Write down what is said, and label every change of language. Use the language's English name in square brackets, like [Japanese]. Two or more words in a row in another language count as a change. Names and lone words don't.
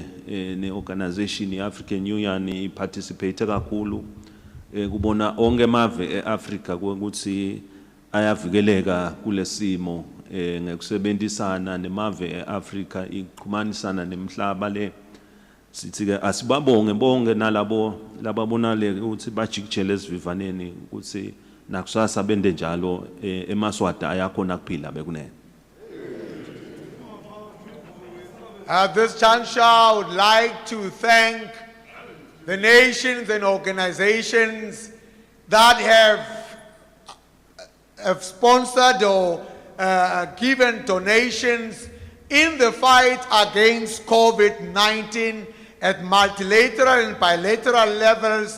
[Swati] neorganization iAfrican Union iparticipate kakhulu kubona onke emave eAfrica ukuthi ayavikeleka kulesimo ngekusebenzisana nemave eAfrica iqhumanisana nemhlaba le sithi ke asibabonge bonke nalabo lababona le ukuthi bajikijele esivivaneni ukuthi nakusasa bende njalo eMswati ayakhona kuphila bekunene. [English] At this juncture, I would like to thank the nations and organizations that have sponsored or given donations in the fight against COVID-19 at multilateral and bilateral levels.